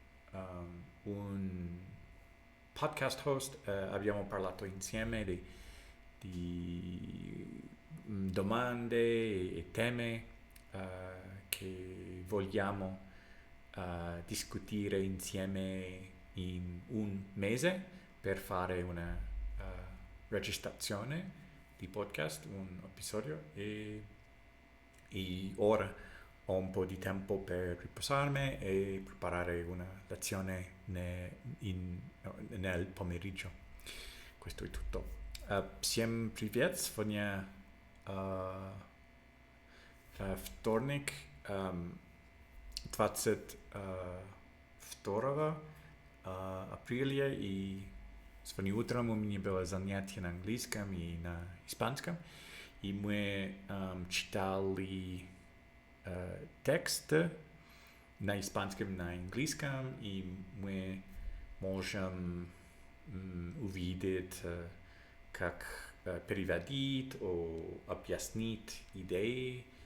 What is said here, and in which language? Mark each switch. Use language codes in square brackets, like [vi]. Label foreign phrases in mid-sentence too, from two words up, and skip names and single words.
[it] un [en] podcast host, [it] abbiamo parlato insieme di domande e temi che vogliamo discutere insieme in un mese per fare una registrazione di podcast, un episodio e ora ho un po' di tempo per riposarmi e preparare una lezione nel pomeriggio. Questo è tutto. [ru] Всем привет! Сегодня вторник, 22 апреля, и сегодня утром у меня было занятие на английском и на испанском, и мы читали тексты на испанском и на английском, и мы можем увидеть, как переводить, объяснить идеи